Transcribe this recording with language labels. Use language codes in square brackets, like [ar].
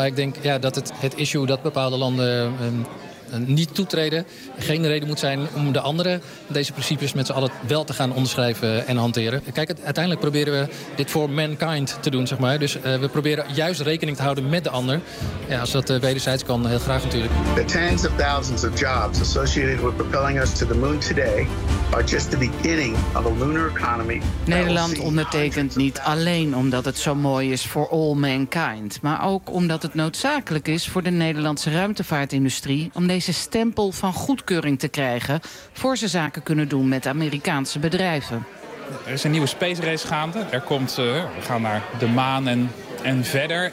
[nl] Maar ik denk dat het issue dat bepaalde landen niet toetreden geen reden moet zijn om de anderen deze principes met z'n allen wel te gaan onderschrijven en hanteren. Kijk, uiteindelijk proberen we dit voor mankind te doen, zeg maar. Dus we proberen juist rekening te houden met de ander. Ja, als dat wederzijds kan, heel graag natuurlijk. [en] The tens of thousands of jobs associated with propelling us to the moon today are just the beginning of a lunar economy. [nl] Nederland ondertekent niet alleen omdat het zo mooi is voor all mankind, maar ook omdat het noodzakelijk is voor de Nederlandse ruimtevaartindustrie om deze stempel van goedkeuring te krijgen voor ze zaken kunnen doen met Amerikaanse bedrijven. Er is een nieuwe space race gaande. Er komt, we gaan naar de maan en verder.